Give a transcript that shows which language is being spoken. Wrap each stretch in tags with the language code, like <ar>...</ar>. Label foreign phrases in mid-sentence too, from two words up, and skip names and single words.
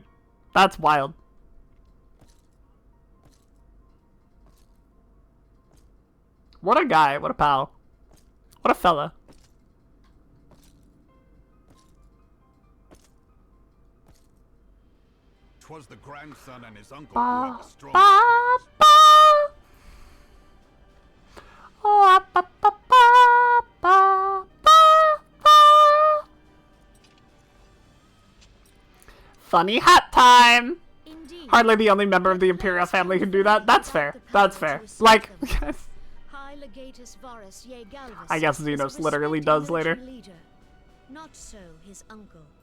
<en>That's wild. What a guy. What a pal. What a fella. 'Twas the grandson and his uncle who Ba, had the strongest ba, claims. ba. Oh, ba, ba, ba, ba, ba, ba. Funny hat time. Indeed. Hardly the only member of the Imperial family who can do that. That's fair. That's fair. Like, High Legatus Varus Ye Galvus I guess was a Xenos literally respected does later. military leader. Not so his uncle.</en>